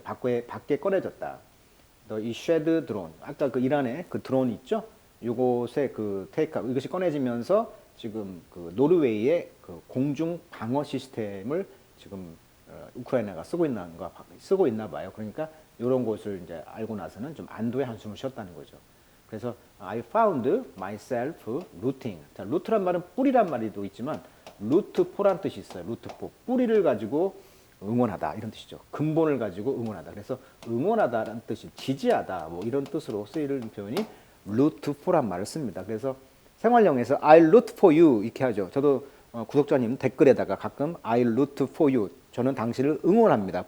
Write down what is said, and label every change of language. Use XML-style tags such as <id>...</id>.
<ko>밖에 꺼내졌다. 이 쉐드 드론, 아까 그 이란의 그 드론 있죠? 요것의 그 테이크아웃 이것이 꺼내지면서 지금 그 노르웨이의 그 공중 방어 시스템을 지금 우크라이나가 쓰고 있나 봐요. 그러니까 이런 것을 이제 알고 나서는 좀 안도의 한숨을 쉬었다는 거죠.</ko> <en>그래서 I found myself rooting.</en> <ko>자, 루트란 말은 뿌리란 말도 있지만 루트포란 뜻이 있어요. 루트포. 뿌리를 가지고 응원하다 이런 뜻이죠. 근본을 가지고 응원하다. 그래서 응원하다라는 뜻이 지지하다 뭐 이런 뜻으로 쓰이는 표현이 rootfor란 말을 씁니다. 그래서 생활용에서</ko> <en>I root for you</en> <ko>이렇게 하죠. 저도 구독자님 댓글에다가 가끔 I root for you 저는 당신을 응원합니다.</ko>